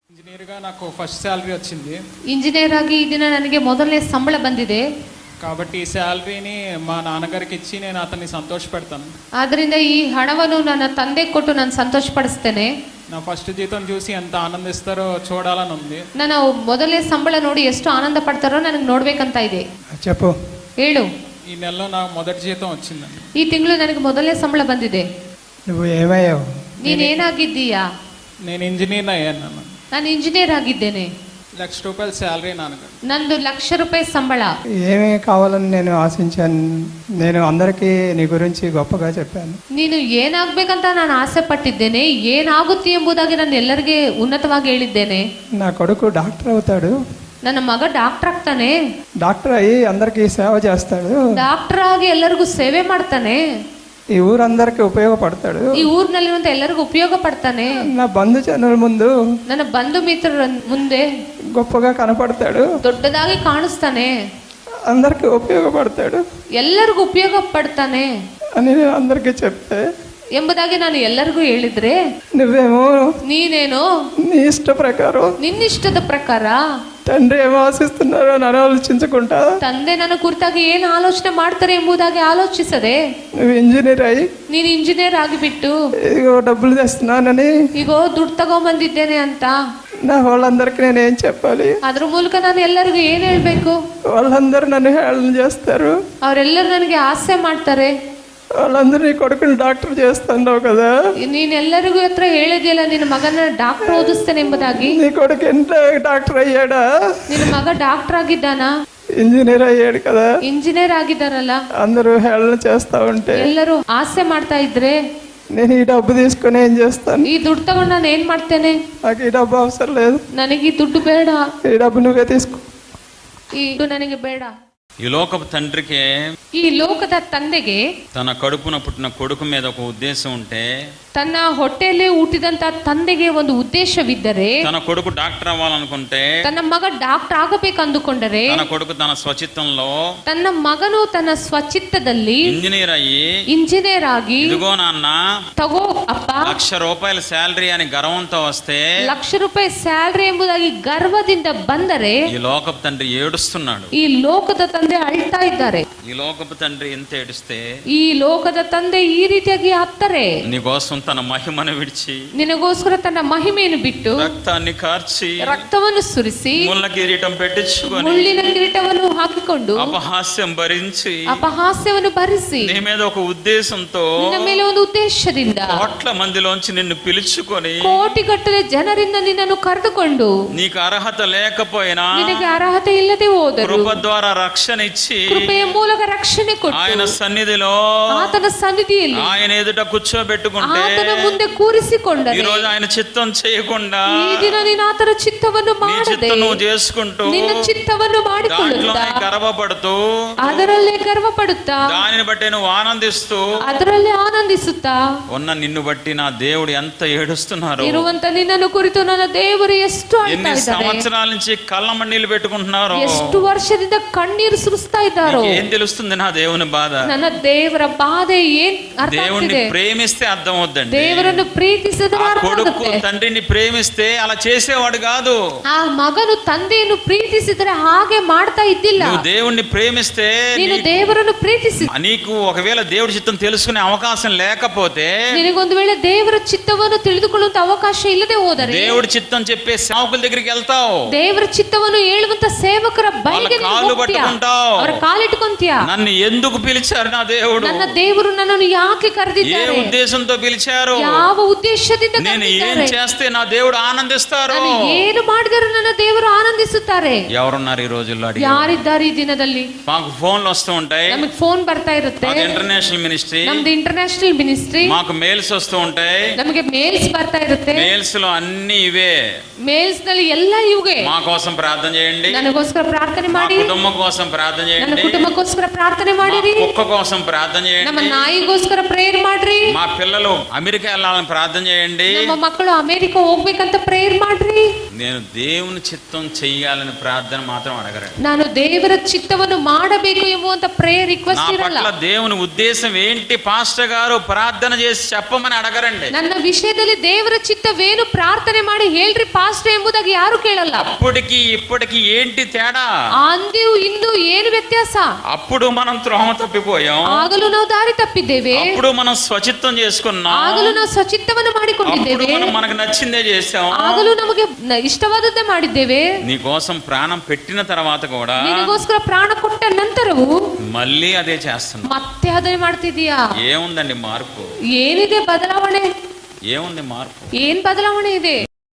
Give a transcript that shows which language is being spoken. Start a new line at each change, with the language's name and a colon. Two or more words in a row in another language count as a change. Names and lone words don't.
Telugu: ಇಂಜಿನಿಯರ್గా నాకు
English: first salary
Telugu: వచ్చింది.
Kannada: ಇಂಜಿನಿಯರ್ ಆಗಿ ಈ ದಿನ ನನಗೆ ಮೊದಲನೇ ಸಂಬಳ ಬಂದಿದೆ.
Telugu: కాబట్టి ಈ ಸ್ಯಾಲರಿని మా నాన్నగారికి ఇచ్చి నేను అతన్ని సంతోషపెడతాను.
Kannada: ಆದ್ದರಿಂದ ಈ ಹಣವನ್ನು ನನ್ನ ತಂದೆ ಕೊಟ್ಟು ನಾನು ಸಂತೋಷಪಡಿಸ್ತೇನೆ.
Telugu: నా ఫస్ట్ జీతం చూసి ఎంత ఆనందిస్తారో చూడాలని ఉంది.
Kannada: ನಾನು ಮೊದಲನೇ ಸಂಬಳ ನೋಡಿ ಎಷ್ಟು ಆನಂದ ಪಡ್ತಾರೋ ನನಗೆ ನೋಡ್ಬೇಕಂತ ಇದೆ.
Telugu: చెప్పు.
Kannada: ಹೇಳು.
Telugu: ఈ నెలలో నాకు మొదటి జీతం వచ్చిందండి.
Kannada: ಈ ತಿಂಗಳು ನನಗೆ ಮೊದಲನೇ ಸಂಬಳ ಬಂದಿದೆ.
Telugu: నువ్వు ఏమయ్యావు?
Kannada: ನೀನೇನಾಗಿದ್ದೀಯಾ?
Telugu: నేను ఇంజనీర్ అయ్యాను.
Kannada: ನಾನು ಇಂಜಿನಿಯರ್ ಆಗಿದ್ದೇನೆ.
Telugu: ₹1,00,000 ಸ್ಯಾಲರಿ నాన్నగారు.
Kannada: ನಂದು ₹1,00,000 ಸಂಬಳ.
Telugu: ఏమి కావాలని నేను ఆశించాను. నేను అందరికీ నీ గురించి గొప్పగా చెప్పాను.
Kannada: ನೀನು ಏನಾಗಬೇಕಂತ ನಾನು ಆಸೆ ಪಟ್ಟಿದ್ದೇನೆ, ಏನಾಗುತ್ತೆ ಎಂಬುದಾಗಿ ನಾನು ಎಲ್ಲರಿಗೆ ಉನ್ನತವಾಗಿ ಹೇಳಿದ್ದೇನೆ.
Telugu: నా కొడుకు డాక్టర్ అవుతాడు.
Kannada: ನನ್ನ ಮಗ ಡಾಕ್ಟರ್ ಆಗ್ತಾನೆ.
Telugu: డాక్టర్ అయ్యి అందరికీ సేవ చేస్తాడు.
Kannada: ಡಾಕ್ಟರ್ ಆಗಿ ಎಲ್ಲರಿಗೂ ಸೇವೆ ಮಾಡ್ತಾನೆ.
Telugu: ఈ ఊరందరికీ ఉపయోగపడతాడు.
Kannada: ಈ ಊರಿನಲ್ಲಿರುವಂತ ಎಲ್ಲರಿಗೂ ಉಪಯೋಗ ಪಡ್ತಾನೆ.
Telugu: నా బంధుజనుల ముందు,
Kannada: ನನ್ನ ಬಂಧು ಮಿತ್ರರ ಮುಂದೆ
Telugu: గొప్పగా కనపడతాడు.
Kannada: ದೊಡ್ಡದಾಗಿ ಕಾಣಿಸ್ತಾನೆ.
Telugu: అందరికీ ఉపయోగపడతాడు
Kannada: ಎಲ್ಲರಿಗೂ ಉಪಯೋಗ ಪಡ್ತಾನೆ
Telugu: అని నేను అందరికీ చెప్తే,
Kannada: ಎಂಬುದಾಗಿ ನಾನು ಎಲ್ಲರಿಗೂ ಹೇಳಿದ್ರೆ,
Telugu: నువ్వేమో
Kannada: ನೀನೇನು
Telugu: నీ ఇష్ట ప్రకారం,
Kannada: ನಿನ್ನಿಷ್ಟದ ಪ್ರಕಾರ
Telugu: తండ్రి ఏమో ఆశిస్తున్నారో అని ఆలోచించకుండా,
Kannada: ತಂದೆ ನನ್ನ ಕುರಿತಾಗಿ ಏನು ಆಲೋಚನೆ ಮಾಡ್ತಾರೆ ಎಂಬುದಾಗಿ ಆಲೋಚಿಸದೆ,
Telugu: నువ్వు ఇంజనీర్ అయ్యి
Kannada: ನೀನು ಇಂಜಿನಿಯರ್ ಆಗಿಬಿಟ್ಟು
Telugu: ఇదిగో డబ్బులు తెస్తున్నానని
Kannada: ಈಗೋ ದುಡ್ಡು ತಗೊಂಬಂದಿದ್ದೇನೆ ಅಂತ
Telugu: నా వాళ్ళందరికీ నేనేం చెప్పాలి?
Kannada: ಅದ್ರ ಮೂಲಕ ನಾನು ಎಲ್ಲರಿಗೂ ಏನ್ ಹೇಳ್ಬೇಕು?
Telugu: వాళ్ళందరూ నన్ను హేళన చేస్తారు.
Kannada: ಅವರೆಲ್ಲರೂ ನನಗೆ ಹಾಸ್ಯ ಮಾಡ್ತಾರೆ.
Telugu: వాళ్ళందరూ నీ కొడుకుని డాక్టర్ చేస్తున్నావు కదా,
Kannada: ನೀನೆಲ್ಲರಿಗೂ ಹತ್ರ ಹೇಳಿದೆಯಲ್ಲ ನಿನ್ನ ಮಗನ ಡಾಕ್ಟರ್ ಓದಿಸ್ತೇನೆ ಎಂಬುದಾಗಿ.
Telugu: నీ కొడుకు ఎంత డాక్టర్ అయ్యాడా?
Kannada: ನಿನ್ನ ಮಗ ಡಾಕ್ಟರ್ ಆಗಿದ್ದಾನಾ?
Telugu: ఇంజనీర్ అయ్యాడు కదా.
Kannada: ಇಂಜಿನಿಯರ್ ಆಗಿದ್ದಾರಲ್ಲ.
Telugu: అందరూ హేళన చేస్తా ఉంటే,
Kannada: ಎಲ್ಲರೂ ಹಾಸ್ಯ ಮಾಡ್ತಾ ಇದ್ರೆ,
Telugu: నేను ఈ డబ్బు తీసుకుని ఏం చేస్తాను?
Kannada: ಈ ದುಡ್ಡು ತಗೊಂಡು ನಾನು ಏನ್ ಮಾಡ್ತೇನೆ?
Telugu: నాకు ఈ డబ్బు అవసరం లేదు.
Kannada: ನನಗೆ ಈ ದುಡ್ಡು ಬೇಡ.
Telugu: ఈ డబ్బు నువ్వే తీసుకో.
Kannada: ಈ ದುಡ್ಡು ನನಗೆ ಬೇಡ.
Telugu: ఈ లోకపు తండ్రికి
Kannada: ಈ ಲೋಕದ ತಂದೆಗೆ
Telugu: తన కడుపున పుట్టిన కొడుకు మీద ఒక ఉద్దేశం ఉంటే,
Kannada: ತನ್ನ ಹೊಟ್ಟೆಯಲ್ಲಿ ಹುಟ್ಟಿದಂತ ತಂದೆಗೆ ಒಂದು ಉದ್ದೇಶವಿದ್ದರೆ,
Telugu: తన కొడుకు డాక్టర్ అవ్వాలనుకుంటే,
Kannada: ತನ್ನ ಮಗ ಡಾಕ್ಟರ್ ಆಗಬೇಕಂದುಕೊಂಡರೆ,
Telugu: తన కొడుకు తన స్వచిత్తంలో
Kannada: ತನ್ನ ಮಗನು ತನ್ನ ಸ್ವಚಿತ್ತದಲ್ಲಿ
Telugu: ఇంజనీర్ అయ్యి,
Kannada: ಇಂಜಿನಿಯರ್ ಆಗಿ,
Telugu: ఇదిగో నాన్న
Kannada: ತಗೋ ಅಪ್ಪ
Telugu: ₹1,00,000 శాలరీ అని గర్వంతో వస్తే,
Kannada: ₹1,00,000 ಸ್ಯಾಲರಿ ಎಂಬುದಾಗಿ ಗರ್ವದಿಂದ ಬಂದರೆ,
Telugu: ఈ లోకపు తండ్రి ఏడుస్తున్నాడు.
Kannada: ಈ ಲೋಕದ ತಂದೆ ಅಳ್ತಾ ಇದ್ದಾರೆ.
Telugu: ఈ లోకపు తండ్రి ఎంత ఏడుస్తే,
Kannada: ಈ ಲೋಕದ ತಂದೆ ಈ ರೀತಿಯಾಗಿ ಅತ್ತರೆ,
Telugu: నీకోసం తన మహిమను విడిచి,
Kannada: ನಿನಗೋಸ್ಕರ ತನ್ನ ಮಹಿಮೆಯನ್ನು ಬಿಟ್ಟು
Telugu: రక్తాన్ని కార్చి,
Kannada: ರಕ್ತವನ್ನು ಸುರಿಸಿ,
Telugu: ముళ్ళ కిరీటం పెట్టించుకొని,
Kannada: ಮುಳ್ಳಿನ ಕಿರೀಟವನ್ನು ಹಾಕಿಕೊಂಡು,
Telugu: అపహాస్యం భరించి,
Kannada: ಅಪಹಾಸ್ಯವನ್ನು ಭರಿಸಿ,
Telugu: నీ మీద ఒక ఉద్దేశంతో
Kannada: ನಿನ್ನ ಮೇಲೆ ಒಂದು ಉದ್ದೇಶದಿಂದ
Telugu: కోట్ల మందిలోంచి నిన్ను పిలుచుకొని,
Kannada: ಕೋಟಿಗಟ್ಟಲೆ ಜನರಿಂದ ನಿನ್ನನ್ನು ಕರೆದುಕೊಂಡು,
Telugu: నీకు అర్హత లేకపోయినా
Kannada: ನಿನಗೆ ಅರ್ಹತೆ ಇಲ್ಲದೆ ಹೋದರು
Telugu: కృప ద్వారా రక్షణ ఇచ్చి,
Kannada: ಕೃಪೆಯ ಮೂಲಕ ರಕ್ಷಣೆ
Telugu: ఆయన
Kannada: ಕೊಟ್ಟು,
Telugu: సన్నిధిలో
Kannada: ಆತನ ಸನ್ನಿಧಿಯಲ್ಲಿ
Telugu: ఆయన ఎదుట కూర్చోబెట్టుకుంటే,
Kannada: ಆತನ ಮುಂದೆ ಕೂರಿಸಿಕೊಂಡರೆ,
Telugu: ఈ రోజు ఆయన చిత్తం చేయకుండా
Kannada: ಈ ದಿನ ನೀನು ಆತನ ಚಿತ್ತವನ್ನು
Telugu: నీ
Kannada: ಮಾಡದೆ,
Telugu: చిత్తం నువ్వు చేసుకుంటూ
Kannada: ನಿನ್ನ ಚಿತ್ತವನ್ನು ಮಾಡಿಕೊಳ್ಳುತ್ತಾ,
Telugu: దాంట్లోనే గర్వపడుతూ,
Kannada: ಅದರಲ್ಲೇ ಗರ್ವ ಪಡುತ್ತಾ,
Telugu: దానిని బట్టి నువ్వు ఆనందిస్తూ
Kannada: ಅದರಲ್ಲೇ ಆನಂದಿಸುತ್ತಾ
Telugu: ఉన్న నిన్ను బట్టి నా దేవుడు ఎంత ఏడుస్తున్నారు,
Kannada: ಇರುವಂತ ನಿನ್ನನ್ನು ಕುರಿತು ನನ್ನ ದೇವರು ಎಷ್ಟು ಅಳ್ತಾ
Telugu: ఎన్ని
Kannada: ಇದ್ದಾರೆ,
Telugu: సంవత్సరాల నుంచి కళ్ళమಣ್ಣీళ్ళు పెట్టుకుంటున్నారు,
Kannada: ಎಷ್ಟು ವರ್ಷದಿಂದ ಕಣ್ಣೀರು ಸುರಿಸ್ತಾ ಇದ್ದಾರೋ.
Telugu: ఏం తెలుస్తుంది నా దేవుని బాధ?
Kannada: ನನ್ನ ದೇವರ ಬಾಧೆ ಏನ್ ಅರ್ಥ
Telugu: దేవుణ్ణి
Kannada: ಆಗ್ತಿದೆ?
Telugu: ప్రేమిస్తే అర్థం అవుద్దండి.
Kannada: ದೇವರನ್ನು ಪ್ರೀತಿಸಿದ
Telugu: ఆ కొడుకు తండ్రిని ప్రేమిస్తే అలా చేసేవాడు కాదు.
Kannada: ಆ ಮಗನು ತಂದೆಯನ್ನು ಪ್ರೀತಿಸಿದರೆ ಹಾಗೆ ಮಾಡ್ತಾ ಇದ್ದಿಲ್ಲ.
Telugu: నువ్వు దేవుణ్ణి ప్రేమిస్తే,
Kannada: ನೀನು ದೇವರನ್ನು ಪ್ರೀತಿಸಿ,
Telugu: నీకు ఒకవేళ దేవుడి చిత్తం తెలుసుకునే అవకాశం లేకపోతే,
Kannada: ನಿನಗೊಂದು ವೇಳೆ ದೇವರ ಚಿತ್ತವನ್ನು ತಿಳಿದುಕೊಳ್ಳುವಂತ ಅವಕಾಶ ಇಲ್ಲದೆ ಹೋದರೆ,
Telugu: దేవుడి చిత్తం చెప్పే సేవకుల దగ్గరికి వెళ్తావు,
Kannada: ದೇವರ ಚಿತ್ತವನ್ನು ಹೇಳುವಂತ ಸೇವಕರ ಬಳಿಗೆ ನೀನು
Telugu: ಕಾಲು
Kannada: ಹೋಗ್ತೀಯ,
Telugu: ಪಟ್ಟುಕೊಂటావు,
Kannada: ಅವರ ಕಾಲಿಟ್ಟುಕೊಂತೀಯ.
Telugu: నన్ను ఎందుకు పిలిచారు నా దేవుడు,
Kannada: ನನ್ನ ದೇವರು ನನ್ನನ್ನು ಯಾಕೆ
Telugu: ఏ
Kannada: ಕರೆದಿದ್ದಾರೆ,
Telugu: ఉద్దేశంతో పిలిచారు,
Kannada: ಯಾವ ಉದ್ದೇಶದಿಂದ
Telugu: నేను ఏం
Kannada: ಕರೆದಿದ್ದಾರೆ,
Telugu: చేస్తే నా దేవుడు ఆనందిస్తారు,
Kannada: ನಾನು ಏನು ಮಾಡಿದರೆ ನನ್ನ ದೇವರು ಆನಂದಿಸುತ್ತಾರೆ.
Telugu: ఎవరున్నారు ఈ రోజుల్లో? అడిగి
Kannada: ಯಾರಿದ್ದಾರೆ ಈ ದಿನದಲ್ಲಿ?
Telugu: మాకు ఫోన్లు వస్తూ ఉంటాయి,
Kannada: ನಮಗೆ ಫೋನ್ ಬರ್ತಾ ಇರುತ್ತೆ,
Telugu: మాకు
English: international ministry,
Kannada: ನಮ್ದು
English: international ministry,
Telugu: మాకు మెయిల్స్ వస్తూ ఉంటాయి,
Kannada: ನಮಗೆ ಮೇಲ್ಸ್ ಬರ್ತಾ ಇರುತ್ತೆ,
Telugu: మెయిల్స్ లో అన్ని ఇవే,
Kannada: ಮೇಲ್ಸ್ ನಲ್ಲಿ ಎಲ್ಲ ಇವುಗೆ
Telugu: మా కోసం ప్రార్థన చేయండి,
Kannada: ನನಗೋಸ್ಕರ ಪ್ರಾರ್ಥನೆ
Telugu: మా
Kannada: ಮಾಡಿ,
Telugu: కుటుంబం కోసం ప్రార్థన
Kannada: ನನ್ನ
Telugu: చేయండి,
Kannada: ಕುಟುಂಬಕ್ಕೋಸ್ಕರ ಪ್ರಾರ್ಥನೆ
Telugu: మా
Kannada: ಮಾಡಿರಿ,
Telugu: కుక్క కోసం ప్రార్థన
Kannada: ನಮ್ಮ
Telugu: చేయండి,
Kannada: ನಾಯಿಗೋಸ್ಕರ ಪ್ರೇಯರ್ ಮಾಡ್ರಿ,
Telugu: మా పిల్లలు అమెరికా వెళ్ళాలని ప్రార్థన చేయండి.
Kannada: ನಮ್ಮ ಮಕ್ಕಳು ಅಮೆರಿಕ ಹೋಗ್ಬೇಕಂತ ಪ್ರೇಯರ್ ಮಾಡ್ರಿ.
Telugu: నేను దేవుని చిత్తం చెయ్యాలని ప్రార్థన మాత్రం అడగరండి.
Kannada: ನಾನು ದೇವರ ಚಿತ್ತವನ್ನು ಮಾಡಬೇಕು ಎಂಬುವಂತ ಪ್ರೇಯರ್
Telugu: నా
Kannada: ರಿಕ್ವೆಸ್ಟ್ ಇರಲ್ಲ.
Telugu: పట్ల దేవుని ఉద్దేశం ఏంటి పాస్టర్ గారు ప్రార్థన చేసి చెప్పమని అడగరండి.
Kannada: ನನ್ನ ವಿಷಯದಲ್ಲಿ ದೇವರ ಚಿತ್ತವೇನು ಪ್ರಾರ್ಥನೆ ಮಾಡಿ ಹೇಳ್ರಿ ಪಾಸ್ಟರ್ ಎಂಬುದಾಗಿ ಯಾರು ಕೇಳಲ್ಲ.
Telugu: అప్పటికి ఇప్పటికి ఏంటి తేడా?
Kannada: ಅಂದು ಇಂದು ಏನು ವ್ಯತ್ಯಾಸ?
Telugu: అప్పుడు మనం త్రోవ తప్పిపోయాం,
Kannada: ಆಗಲೂ ನಾವು ದಾರಿ ತಪ್ಪಿದ್ದೇವೆ,
Telugu: అప్పుడు మనం స్వచిత్తం చేసుకున్నాం,
Kannada: ಆಗಲೂ ನಾವು ಸ್ವಚಿತ್ತವನ್ನು
Telugu: అప్పుడు
Kannada: ಮಾಡಿಕೊಂಡಿದ್ದೇವೆ,
Telugu: మనం మనకు నచ్చిందే చేసాం.
Kannada: ಆಗಲೂ ನಮಗೆ ಇಷ್ಟವಾದದ್ದೇ ಮಾಡಿದ್ದೇವೆ.
Telugu: నీ కోసం ప్రాణం పెట్టిన తర్వాత కూడా
Kannada: ನಿನಗೋಸ್ಕರ ಪ್ರಾಣ ಕೊಟ್ಟ ನಂತರವೂ
Telugu: మళ్ళీ అదే చేస్తున్నాం.
Kannada: ಮತ್ತೆ ಅದೇ ಮಾಡ್ತಿದೀಯಾ?
Telugu: ఏముందండి మార్పు?
Kannada: ಏನಿದೆ ಬದಲಾವಣೆ?
Telugu: ఏముంది మార్పు?
Kannada: ಏನ್ ಬದಲಾವಣೆ ಇದೆ?